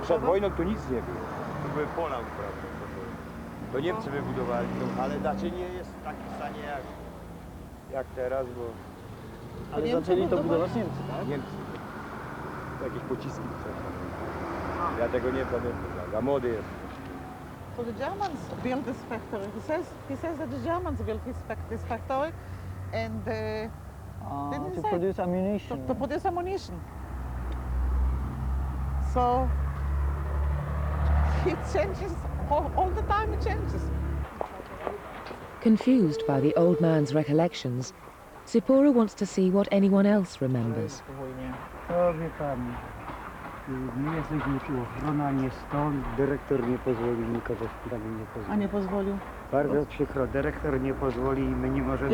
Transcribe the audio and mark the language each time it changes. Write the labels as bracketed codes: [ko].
[pl] Przed wojną tu nic nie było. Tu były pola uprawne. To Niemcy wybudowali, ale znaczy nie jest w takim stanie jak teraz, bo... Ale zaczęli to budować Niemcy, tak? Niemcy. Jakieś pociski. Ja tego nie pamiętam, za młody jestem. [en] So the Germans built this factory. He says that the Germans built this factory and to produce ammunition. To produce ammunition. So it changes all the time. It changes. Confused by the old man's recollections, Zypora wants to see what anyone else remembers. [pl] O, wie pani, my jesteśmy tu ochrona, nie stąd. Dyrektor nie pozwolił, nikogo sprawy nie pozwolił. A nie pozwolił? Bardzo przykro, dyrektor nie pozwoli i my nie możemy...